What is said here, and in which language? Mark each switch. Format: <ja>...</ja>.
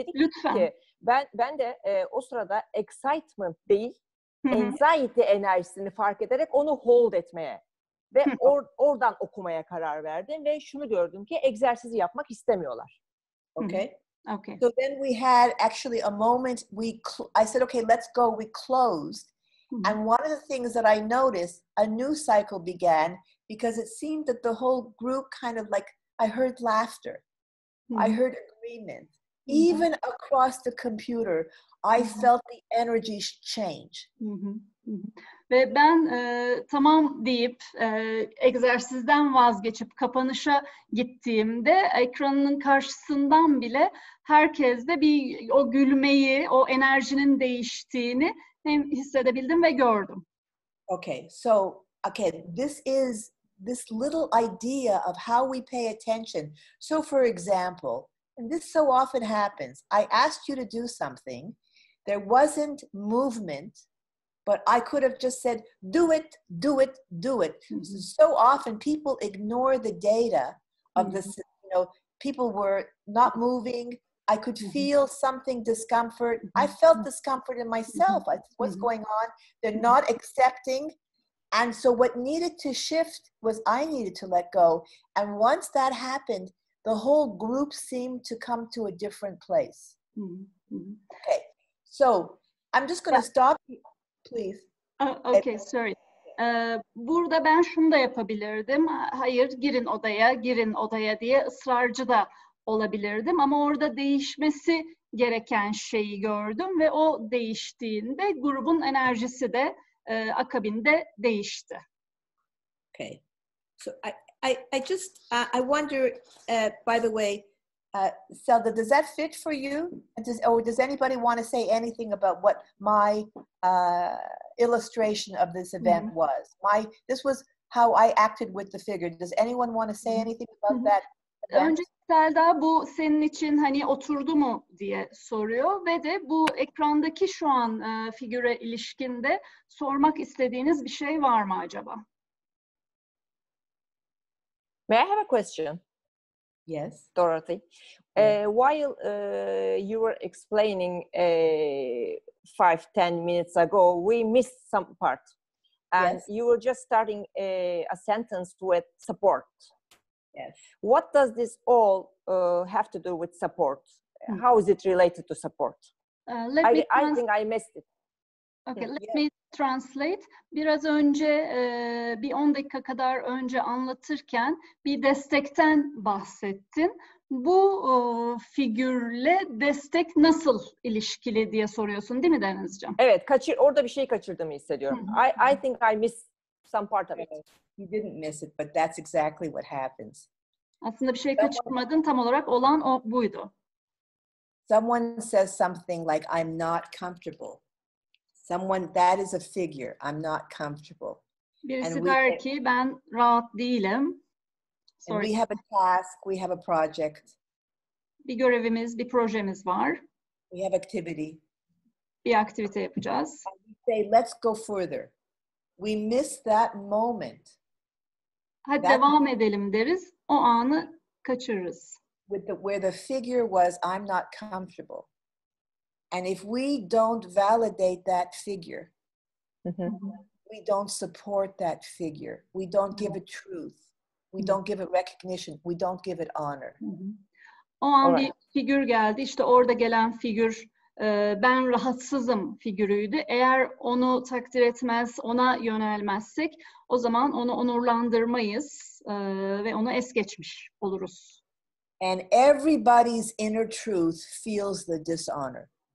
<tr>Dedi ki ben de o sırada excitement değil, anxiety enerjisini fark ederek onu hold etmeye ve oradan okumaya karar verdim ve şunu gördüm ki egzersizi yapmak istemiyorlar.</tr> <en>Okay. Okay. So then we had actually a moment I said, okay, let's go. We closed. And one of the things that I noticed, a new cycle began because it seemed that the whole group kind of like, I heard laughter. I heard agreement. Even across the computer, I felt the energy change.</en> <tr>Ve ben tamam deyip egzersizden vazgeçip kapanışa gittiğimde ekranın karşısından bile herkeste bir o gülmeyi, o enerjinin değiştiğini hem hissedebildim ve gördüm.</tr> <en>Okay, so this is this little idea of how we pay attention. So for example, and this so often happens, I asked you to do something, there wasn't movement, but I could have just said, do it, do it, do it. So often people ignore the data of this, people were not moving. I could feel something discomfort. I felt discomfort in myself. What's going on? They're not accepting. And so what needed to shift was I needed to let go. And once that happened, the whole group seemed to come to a different place. Okay, so I'm just going to stop, please. Okay, sorry.</en> <tr>Burada ben şunu da yapabilirdim. Hayır, girin odaya diye ısrarcı da olabilirdim. Ama orada değişmesi gereken şeyi gördüm ve o değiştiğinde grubun enerjisi de akabinde değişti.</tr> <en>Okay, so I just I wonder, by the way, Selda, does that fit for you? Does anybody want to say anything about what my illustration of this event was? This was how I acted with the figure. Does anyone want to say anything about that event?</en> <tr>Önce Selda, bu senin için hani oturdu mu diye soruyor ve de bu ekrandaki şu an figüre ilişkinde sormak istediğiniz bir şey var mı acaba?</tr> <en>May I have a question? Yes. Dorothy. While you were explaining 5-10 minutes ago, we missed some part. And yes. You were just starting a sentence with support. Yes. What does this all have to do with support? How is it related to support? I think I missed it. Okay, let me translate.</en> <tr>Biraz önce bir 10 dakika kadar önce anlatırken bir destekten bahsettin. Bu figürle destek nasıl ilişkili diye soruyorsun, değil mi Denizciğim? Evet, orada bir şey kaçırdığımı hissediyorum.</tr> <en>I think I missed some part of it. You didn't miss it, but that's exactly what happens.</en> <tr>Aslında bir şey kaçırmadın, tam olarak olan buydu.</tr> <en>Someone says something like, I'm not comfortable. That is a figure. I'm not comfortable.</en> <tr>Birisi der ki ben rahat değilim.</tr> <en>And we have a task, we have a project.</en> <tr>Bir görevimiz, bir projemiz var.</tr> <en>We have activity.</en> <tr>Bir aktivite yapacağız.</tr> <en>And we say, let's go further. We miss that moment.</en> <tr>Hadi devam edelim deriz. O anı kaçırırız.</tr> <en>Where the figure was, I'm not comfortable. And if we don't validate that figure, we don't support that figure. We don't give it truth. We don't give it recognition. We don't give it honor.</en> <tr>O an bir figür geldi. İşte orada gelen figür ben rahatsızım figürüydü. Eğer onu takdir etmez, ona yönelmezsek o zaman onu onurlandırmayız ve onu es geçmiş oluruz.</tr> <en>And everybody's inner truth feels the dishonor.</en>